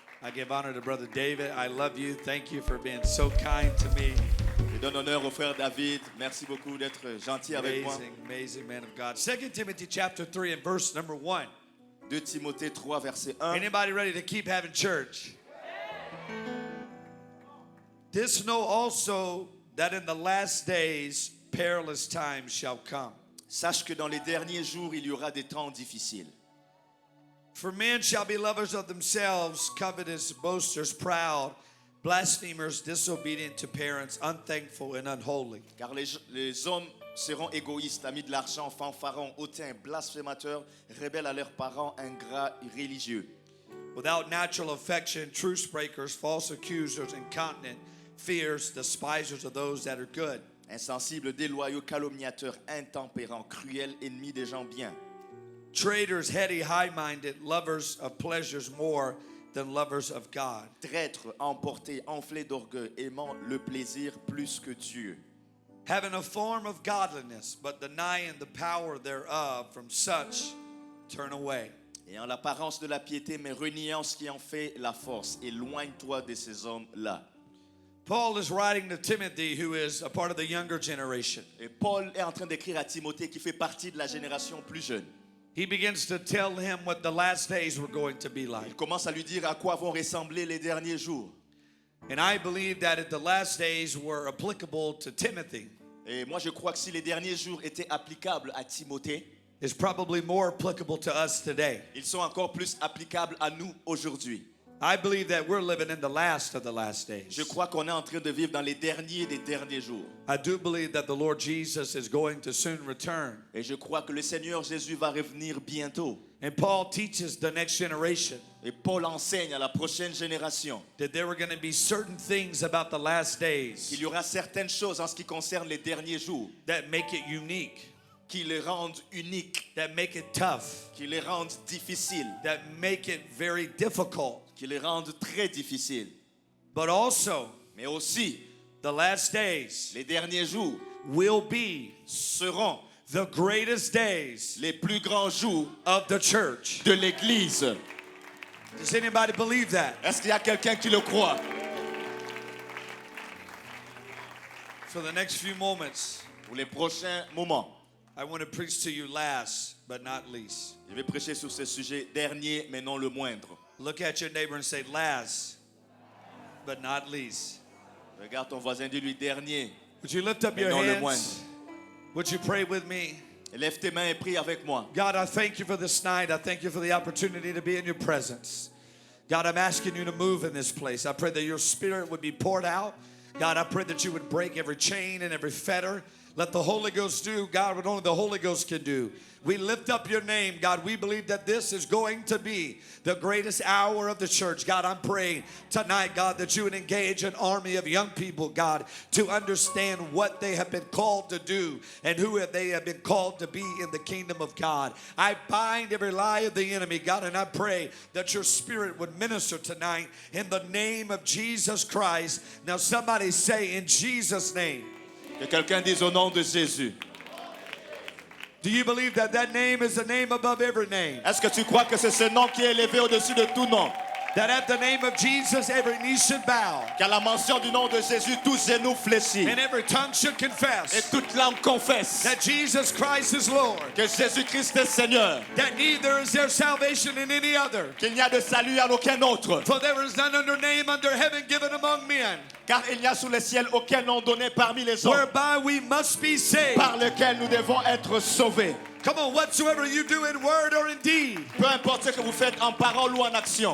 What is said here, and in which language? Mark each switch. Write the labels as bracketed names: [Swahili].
[English] I give honor to Brother David. I love you. Thank you for being so kind to me. [French] Je donne honneur au frère David. Merci beaucoup d'être gentil avec moi. [English] Amazing, amazing man of God. 2 Timothy chapter 3 and verse number 1. [French] 2 Timothée 3, verset 1. [English] Anybody ready to keep having church? This know also that in the last days perilous times shall come. [French] Sache que dans les derniers jours, il y aura des temps difficiles. [English] For men shall be lovers of themselves, covetous, boasters, proud, blasphemers, disobedient to parents, unthankful and unholy. [French] Car les hommes seront égoïstes, amis de l'argent, fanfarons, hautains, blasphémateurs, rebelles à leurs parents, ingrats, religieux. [English] Without natural affection, truce breakers, false accusers, incontinent, fierce, despisers of those that are good. [French] Insensibles, déloyaux, calomniateurs, intempérants, cruels, ennemis des gens bien. [English] Traitors, heady, high-minded, lovers of pleasures more than lovers of God. [French] Traîtres, emportés, enflés d'orgueil, aimant le plaisir plus que Dieu. [English] Having a form of godliness, but denying the power thereof, from such turn away. [French] Ayant l'apparence de la piété, mais reniant ce qui en fait la force. Éloigne-toi de ces hommes-là. [English] Paul is writing to Timothy, who is a part of the younger generation. [French] Et Paul est en train d'écrire à Timothée qui fait partie de la génération plus jeune. [English] He begins to tell him what the last days were going to be [French] Il [English] like. [French] commence à lui dire à quoi vont ressembler les derniers jours. [English] And I believe that if the last days were applicable to Timothy, [French] Et moi je crois que si les derniers jours étaient applicables à Timothée, [English] is probably more applicable to us today. [French] Ils sont encore plus applicables à nous aujourd'hui. [English] I believe that we're living in the last of the last days. [French] Je crois qu'on est en train de vivre dans les derniers des derniers jours. [English] I do believe that the Lord Jesus is going to soon return. [French] Et je crois que le Seigneur Jésus va revenir bientôt. [English] And Paul teaches the next generation [French] Et Paul enseigne à la prochaine génération [English] that there were going to be certain things about the last days [French] qu'il y aura certaines choses en ce qui concerne les derniers jours [English] that make it unique, [French] qui les rendent uniques, [English] that make it tough, [French] qui les rendent difficiles, [English] that make it very difficult. [French] qui les rendent très difficiles. [English] But also, [French] Mais aussi, [English] the last days [French] les derniers jours [English] will be [French] seront [English] the greatest days [French] les plus grands jours [English] of the church. [French] de l'Église. [English] Does anybody believe that? [French] Est-ce qu'il y a quelqu'un qui le croit? [English] For the next few moments, [French] Pour les prochains moments, [English] I want to preach to you last but not least. [French] je vais prêcher sur ce sujet dernier, mais non le moindre. [English] Look at your neighbor and say, last but not least. [French] Regarde ton voisin, dis-lui dernier. [English] Would you lift up [French] Mais [English] your [French] non le [English] hands? [French] moindre. [English] Would you pray with me? [French] Lève tes mains et prie avec moi. [English] God, I thank you for this night. I thank you for the opportunity to be in your presence. God, I'm asking you to move in this place. I pray that your spirit would be poured out. God, I pray that you would break every chain and every fetter. Let the Holy Ghost do, God, what only the Holy Ghost can do. We lift up your name, God. We believe that this is going to be the greatest hour of the church. God, I'm praying tonight, God, that you would engage an army of young people, God, to understand what they have been called to do and who they have been called to be in the kingdom of God. I bind every lie of the enemy, God, and I pray that your spirit would minister tonight in the name of Jesus Christ. Now, somebody say, in Jesus' name. [French] Que quelqu'un dise au nom de Jésus. [English] Do you believe that that name is the name above every name? [French] Est-ce que tu crois que c'est ce nom qui est élevé au-dessus de tout nom? [English] That at the name of Jesus, every knee should bow [French] Qu'à la mention du nom de Jésus, tous genoux fléchissent [English] and every tongue should [French] et [English] confess [French] toute langue confesse [English] that Jesus Christ is Lord, [French] que Jésus-Christ est Seigneur, [English] that neither is there salvation in any other. [French] qu'il n'y a de salut en aucun autre, [English] For there is none other name under heaven given among men, [French] car il n'y a sous le ciel aucun nom donné parmi les hommes [English] whereby we must be saved. [French] par lequel nous devons être sauvés. [English] Come on, whatsoever you do in word or in deed, [French] Peu importe ce que vous faites en parole ou en action,